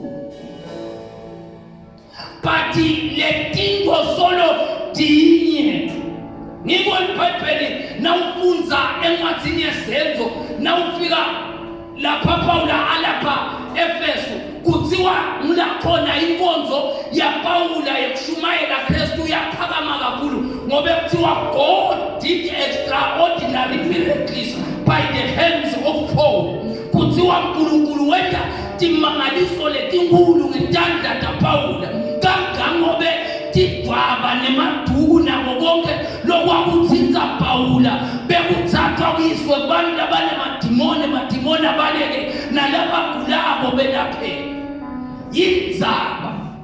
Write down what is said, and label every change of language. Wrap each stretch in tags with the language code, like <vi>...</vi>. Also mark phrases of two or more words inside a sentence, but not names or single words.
<ss>but letinto solo dinye ngiko iBhayibheli nawufunza encwadini yezenzo nawufika lapha Paula alapha Efeso kuthiwa ngulakhona inkonzo yaPaula yokushumayela Kristu yaphakama kakhulu ngoba kuthiwa</ss> <en>God did extraordinary miracles by the hands of Paul</en> <ss>kuthiwa uNkulunkulu wenza timangaliso letinkulu ngetandla kaPaula kangangobe tidwaba nemaduku nako konke lokwakuthinta Paula bekuthathwa kuyiswe kubantu abanemadimoni abaleke nalabagulabo belapheka yindzaba</ss>